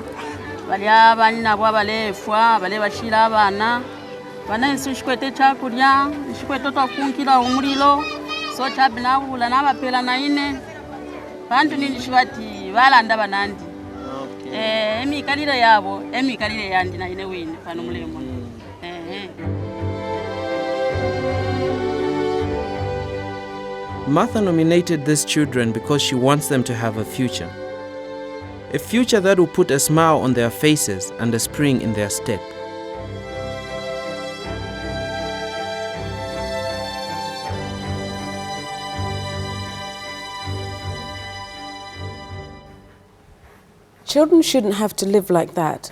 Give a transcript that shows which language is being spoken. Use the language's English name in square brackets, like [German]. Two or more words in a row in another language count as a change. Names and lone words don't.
[Bemba] Bali abani nabo abalefwa, bale bashira abana. Bana insu shikwete chakulya, shikwete twakunkira umulilo. So chabinabula nabapela na ine. Bantu nini shibati balanda banandi. [English] Okay. [Bemba] Emikalile yabo, emikalile yandi na ine wine pano mulemo. [English] Martha nominated these children because she wants them to have a future. A future that will put a smile on their faces and a spring in their step. Children shouldn't have to live like that.